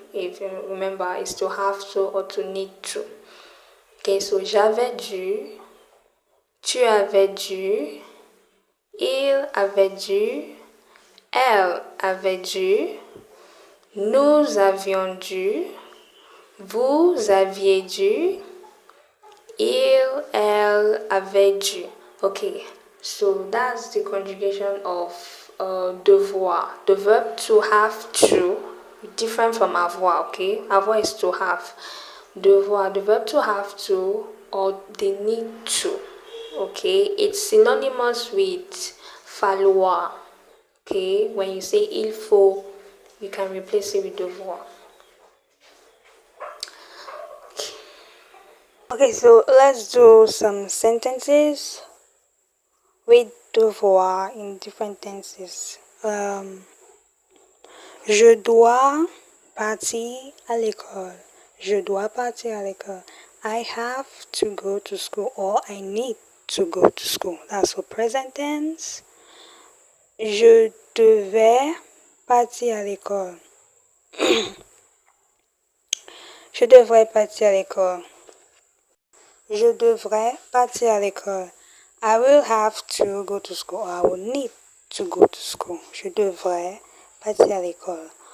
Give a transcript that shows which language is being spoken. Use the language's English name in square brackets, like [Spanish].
[English] If you remember, it's to have to or to need to. [French] Okay, so j'avais dû, tu avais dû, il avait dû, elle avait dû, nous avions dû, vous aviez dû, il, elle avait dû. [English] Okay, so that's the conjugation of devoir. The verb to have to, different from avoir, okay? Avoir is to have. Devoir, the verb to have to or the need to, okay? It's synonymous with falloir, okay? When you say [French] il faut, [English] you can replace it with devoir. Okay, so let's do some sentences with devoir in different tenses. [French] Je dois partir à l'école. Je dois partir à l'école. [English] I have to go to school or I need to go to school. That's for present tense. [French] Je devais partir à l'école. Je devrais partir à l'école. Je devrais partir à l'école. [English] I will have to go to school or I will need to go to school. [French] Je devrais partir à l'école.